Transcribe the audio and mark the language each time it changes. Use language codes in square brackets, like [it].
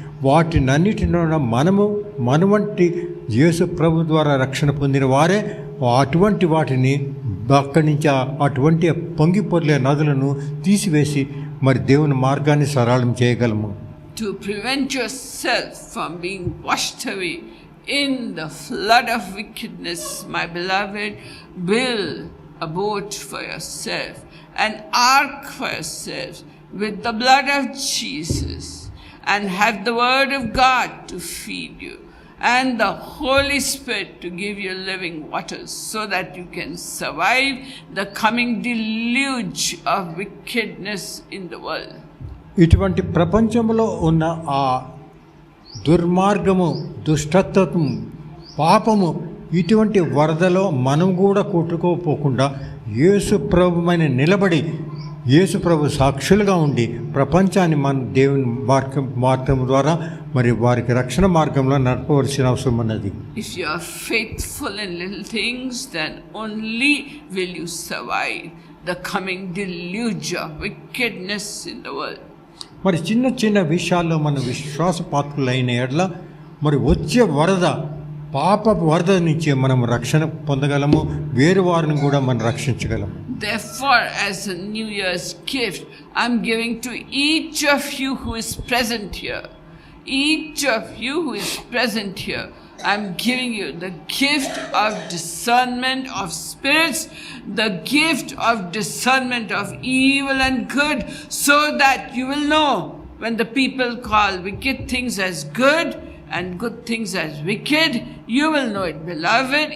[te] వాటినన్నిటిలో మన వంటి యేసు ప్రభు ద్వారా రక్షణ పొందిన వారే అటువంటి వాటిని అక్కడి నుంచి అటువంటి పొంగిపొర్లే నదులను తీసివేసి మరి దేవుని మార్గాన్ని సరళం చేయగలము. [en] To prevent yourself from being washed away in the flood of wickedness, my beloved, build a boat for yourself, an ark for yourself with the blood of Jesus, and have the word of God to feed you, and the Holy Spirit to give you living waters, so that you can survive the coming deluge of wickedness in the world. [te] ఇటువంటి ప్రపంచంలో ఉన్న ఆ దుర్మార్గము, దుష్టత్వము, పాపము, ఇటువంటి వరదలో మనం కూడా కొట్టుకోపోకుండా యేసు ప్రభువైన నిలబడి యేసు ప్రభు సాక్షులుగా ఉండి ప్రపంచాన్ని మన దేవుని మార్గం ద్వారా మరి వారికి రక్షణ మార్గంలో నడపవలసిన అవసరం ఉన్నది. [en] If you are faithful in little things, then only will you survive the coming deluge of wickedness in the world. [te] మరి చిన్న చిన్న విషయాల్లో మన విశ్వాసపాత్రులైన ఎడల మరి వచ్చే వరద, పాప వరద నుంచి మనం రక్షణ పొందగలము, వేరు వారిని కూడా మనం రక్షించగలము. [en] Therefore, as a New Year's gift, I'm giving to each of you who is present here, each of you who is present here, I'm giving you the gift of discernment of spirits, the gift of discernment of evil and good, so that you will know when the people call wicked things as good and good things as wicked, you will know it, beloved.